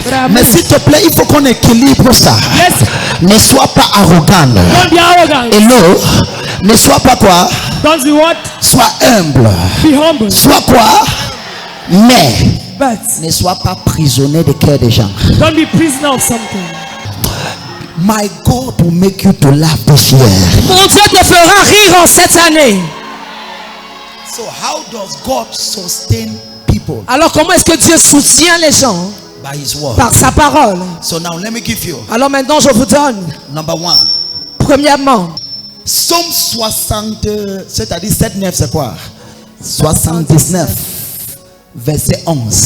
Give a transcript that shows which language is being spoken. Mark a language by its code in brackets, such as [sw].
[fr] Mais s'il te plaît, il faut qu'on équilibre ça. [en] Let's [fr] Ne sois pas arrogant. [en] don't be arrogant. [fr] Hello, ne sois pas quoi? [en] Don't be what? [fr] Sois humble. [en] Be humble. [fr] Sois quoi? Mais [en] But [fr] ne sois pas prisonnier des cœurs des gens. [en] don't be prisoner of something. My God will make you to laugh this year. [fr] Mon Dieu te fera rire en cette année. [en] So how does God sustain people? [fr] Alors comment est-ce que Dieu soutient les gens? [en] By His word. [fr] Par sa parole. [en] So now let me give you [fr] Alors maintenant je vous donne. [en] number 1. [fr] Premièrement, Psaume 60, c'est-à-dire 7-9, c'est quoi? 79, verset 11.